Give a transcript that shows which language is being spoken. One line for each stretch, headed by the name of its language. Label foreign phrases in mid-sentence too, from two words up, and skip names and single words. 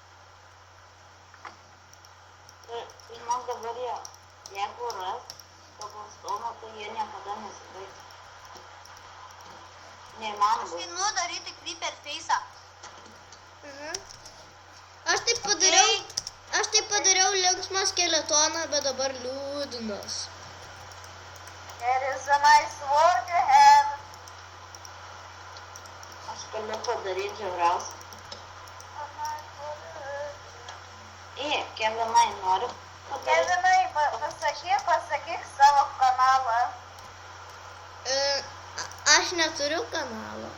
Lithuanian: Žinok, dabar jeigu ras pagalstoną, tai jie niekada nesibaigs. Neįmanoma. Aš einu daryti
English: creeper face'ą.
Lithuanian: Aš taip padariau linksmą skeletoną, bet dabar liūdnas.
English: Here is a nice sword you have.
Lithuanian: Aš galiu padaryti žiauriausią. Kevinai, noriu padaryti. Kevinai, pasakyk savo kanalą. Aš neturiu kanalo.